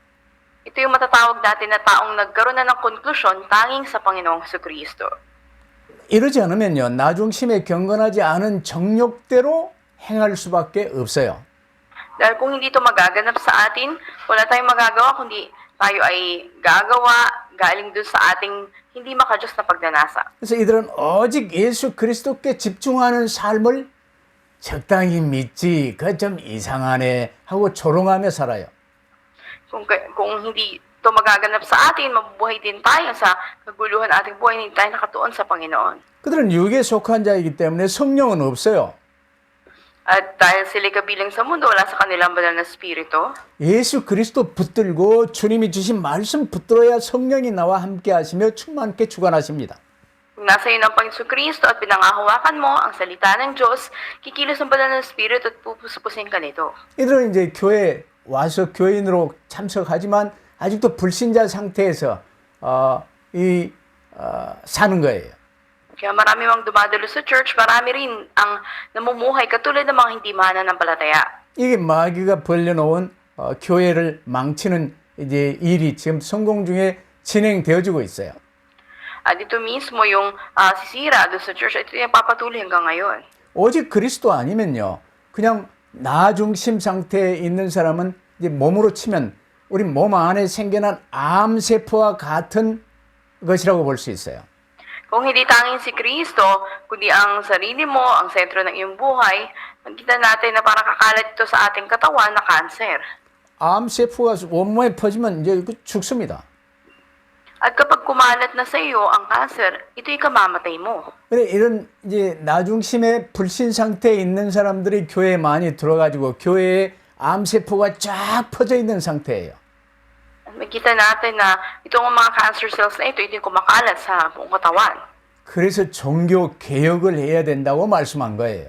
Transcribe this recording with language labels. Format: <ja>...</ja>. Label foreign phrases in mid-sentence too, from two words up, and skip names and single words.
<tl>Ito yung matatawag natin na taong nagkaroon na ng konklusyon tanging sa Panginoong Kristo.</tl> <ko>이러지 않으면요, 나 중심에 경건하지 않은 정욕대로 행할 수밖에 없어요.</ko> <tl>Dahil kung hindi ito magaganap sa atin, wala tayong magagawa kundi tayo ay gagawa galing dun sa ating hindi makajos na pagnanasa.</tl> <ko>그래서 이들은 오직 예수 그리스도께 집중하는 삶을 적당히 믿지, 그 좀 이상하네 하고 조롱하며 살아요.</ko> <tl>Kung hindi ito magaganap sa atin, mabubuhay din tayo sa kaguluhan ating buhay, hindi tayo nakatuon sa Panginoon.</tl> <ko>그들은 육에 속한 자이기 때문에 성령은 없어요.</ko> <tl>At dahil sila kabilang sa mundo, wala sa kanilang banal na spirito.</tl> <ko>예수 그리스도 붙들고 주님이 주신 말씀 붙들어야 성령이 나와 함께 하시며 충만케 주관하십니다.</ko> <tl>Kung nasa iyo ng Panginoon Kristo at pinangahawakan mo ang salita ng Diyos, kikilos ang banal na spirito at pupuspusin ka nito.</tl> <ko>이들은 이제 교회 와서 교인으로 참석하지만 아직도 불신자 상태에서 사는 거예요.</ko> <tl>Kaya marami mang dumadalo sa church, marami rin ang namumuhay katulad ng mga hindi mananampalataya.</tl> <ko>이게 마귀가 벌려놓은 교회를 망치는 이제 일이 지금 성공 중에 진행되어지고 있어요.</ko> <tl>At ito mismo yung sisira doon sa church, ito yung papatuloy hanggang ngayon.</tl> <ko>오직 그리스도 아니면요, 그냥 나 중심 상태에 있는 사람은 이제 몸으로 치면 우리 몸 안에 생겨난 암세포와 같은 것이라고 볼 수 있어요.</ko> <tl>Kung hindi tanging si Kristo, kundi ang sarili mo, ang sentro ng iyong buhay, makikita natin na parang kakalat ito sa ating katawan na cancer.</tl> <ko>암세포가 온몸에 퍼지면 이제 죽습니다.</ko> <tl>At kapag kumalat na sa iyo ang cancer, ito'y kamamatay mo.</tl> <ko>그래 이런 이제 나중심의 불신 상태에 있는 사람들이 교회에 많이 들어가지고 교회에 암세포가 쫙 퍼져 있는 상태예요.</ko> <tl>Makita natin na itong mga</tl> <en>cancer cells</en> <tl>na ito kumakalat sa buong katawan.</tl> <ko>그래서 종교 개혁을 해야 된다고 말씀한 거예요.</ko>